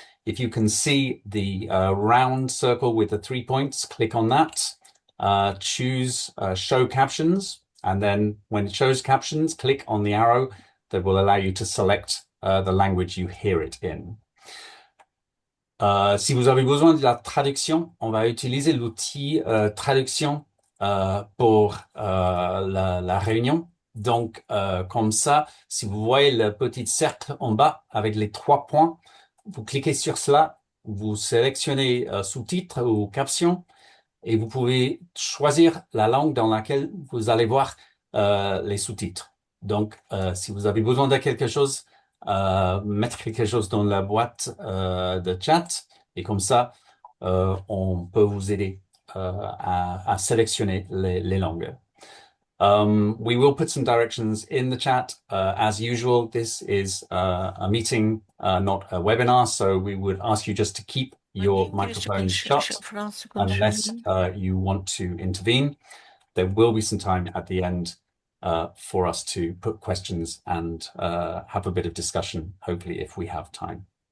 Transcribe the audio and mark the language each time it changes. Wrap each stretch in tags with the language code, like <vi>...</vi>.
<en>If you can see the round circle with the 3 points, click on that, choose show captions, and then when it shows captions, click on the arrow that will allow you to select the language you hear it in.</en> <fr>Si vous avez besoin de la traduction, on va utiliser l'outil traduction pour la réunion. Donc, comme ça, si vous voyez le petit cercle en bas avec les 3 points, vous cliquez sur cela, vous sélectionnez sous-titres ou captions et vous pouvez choisir la langue dans laquelle vous allez voir les sous-titres. Donc, si vous avez besoin de quelque chose, mettre quelque chose dans la boîte de chat et comme ça, on peut vous aider à sélectionner les langues.</fr> <en>We will put some directions in the chat. As usual, this is a meeting, not a webinar, so we would ask you just to keep your microphone shut unless you want to intervene. There will be some time at the end for us to put questions and have a bit of discussion, hopefully, if we have time.</en>